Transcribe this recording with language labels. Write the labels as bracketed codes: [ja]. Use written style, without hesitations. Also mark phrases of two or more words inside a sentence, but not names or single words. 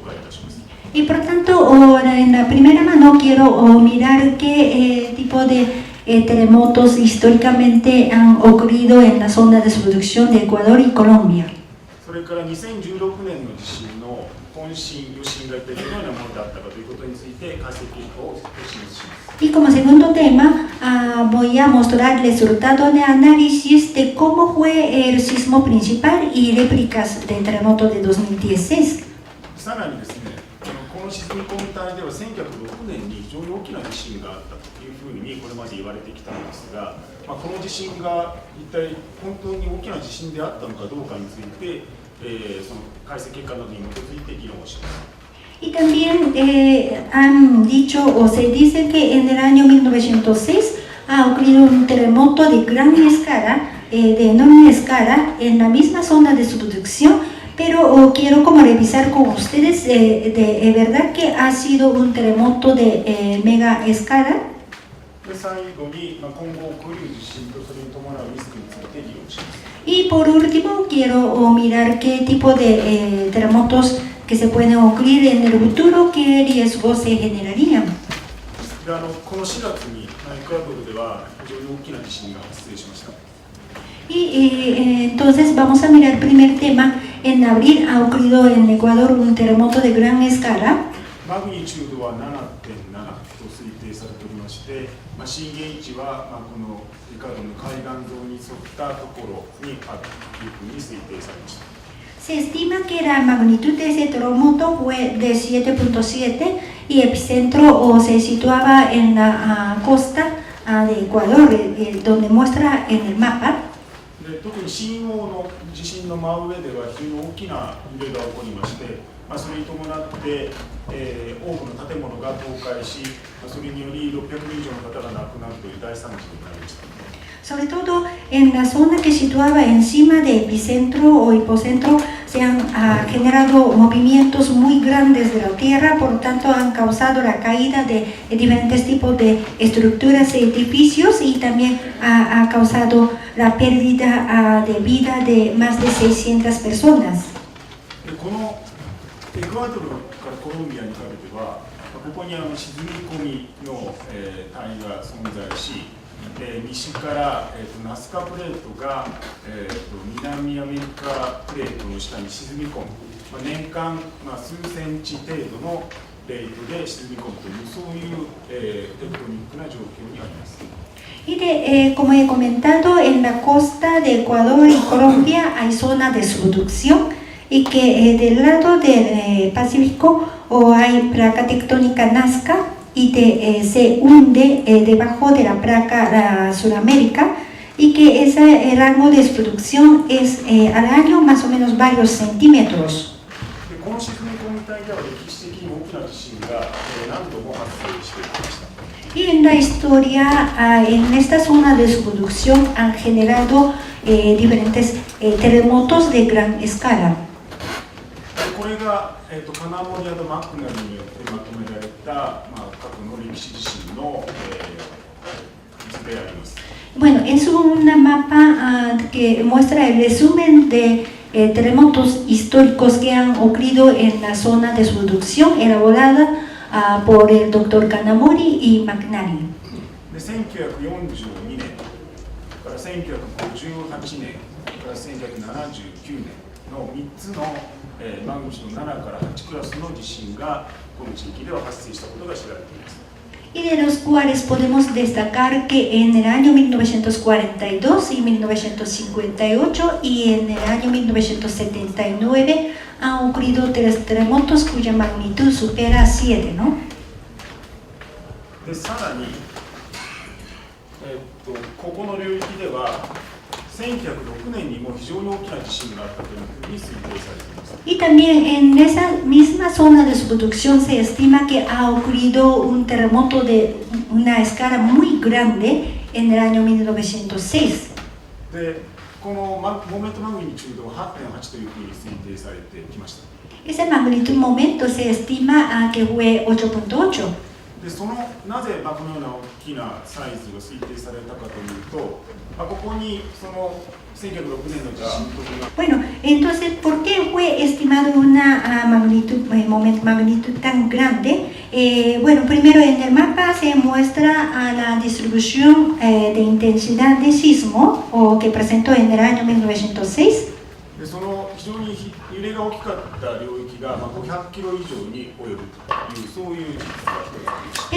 [es] Y por tanto, en la primera mano quiero mirar qué tipo de terremotos históricamente han ocurrido en la zona de subducción de Ecuador y Colombia. [ja] それから2016年の地震の本震、余震が一体どのようなものだったかということについて解析結果をお示しします。 [es] Y como segundo tema, voy a mostrar el resultado de análisis de cómo fue el sismo principal y réplicas del terremoto de 2016. [ja] さらにですね、この沈み込み帯では1906年に非常に大きな地震があったというふうにこれまで言われてきたんですが、この地震が一体本当に大きな地震であったのかどうかについて、その解析結果などに基づいて議論をします。 [es] Y también han dicho o se dice que en el año 1906 ha ocurrido un terremoto de gran escala, de enorme escala, en la misma zona de subducción, pero quiero como revisar con ustedes de verdad que ha sido un terremoto de mega escala. [ja] で最後に今後起こる地震とそれに伴うリスクについて議論します。 [es] Y por último quiero mirar qué tipo de terremotos que se pueden ocurrir en el futuro, qué riesgos se generarían. [ja] でこの4月にエクアドルでは非常に大きな地震が発生しました。 [es] Y entonces vamos a mirar el primer tema. En abril ha ocurrido en Ecuador un terremoto de gran escala. [ja] マグニチュードは 7.7 と推定されておりまして、震源位置はこのエクアドルの海岸沿いに沿ったところにあるというふうに推定されました。 [es] Se estima que la magnitud de ese terremoto fue de 7.7 y el epicentro se situaba en la costa de Ecuador, donde muestra en el mapa. [ja] で特に新大の地震の真上では非常に大きな揺れが起こりまして、それに伴って、多くの建物が倒壊し、それにより600人以上の方が亡くなるという大惨事になりました。 [es] Sobre todo en la zona que situaba encima del epicentro o hipocentro se han generado movimientos muy grandes de la tierra, por lo tanto han causado la caída de diferentes tipos de estructuras y edificios y también ha causado la pérdida de vida de más de 600 personas. [ja] でこのエクアドルからコロンビアにかけては、ここに沈み込みの、単位が存在し、西から、ナスカプレートが、南アメリカプレートの下に沈み込む、年間、数センチ程度のレートで沈み込むというそういう、テクトニックな状況にあります。 [es] Y como he comentado, en la costa de Ecuador y Colombia hay zona de subducción y que del lado del Pacífico hay placa tectónica Nazca y se hunde debajo de la placa Sudamérica y que ese rango de subducción es al año más o menos varios centímetros. [ja] この沈み込み帯では歴史的に大きな地震が何度も発生してきました。 [es] Y en la historia, en esta zona de subducción han generado diferentes terremotos de gran escala. [ja] これが、カナモリアとマクナルによってまとめられた、過去の歴史地震の、図であります。 [es] Bueno, es un mapa que muestra el resumen de terremotos históricos que han ocurrido en la zona de subducción elaborada por el Dr. Kanamori y McNally. [ja] で1942年から1958年から1979年の3つの、マグニチュード7から8クラスの地震がこの地域では発生したことが知られています。 [es] Y de los cuales podemos destacar que en el año 1942 y 1958 y en el año 1979 han ocurrido 3 terremotos cuya magnitud supera 7, ¿no? [ja] でさらに、ここの領域では1906年にも非常に大きな地震があったというふうに推定されています。 [es] Y también en esa misma zona de subducción se estima que ha ocurrido un terremoto de una escala muy grande en el año 1906. [ja] でこのモーメントマグニチュードは 8.8 というふうに推定されてきました。 [es] Esa magnitud momento se estima que fue 8.8. [ja] でなぜこのような大きなサイズが推定されたかというと、ここにその1906年の地震とか [es] Bueno, entonces, ¿por qué fue estimado una magnitud tan grande? Bueno, primero en el mapa se muestra la distribución de intensidad de sismo que presentó en el año 1906. [ja] でその非常に揺れが大きかった領域が500キロ以上に及ぶというそういう事実があります。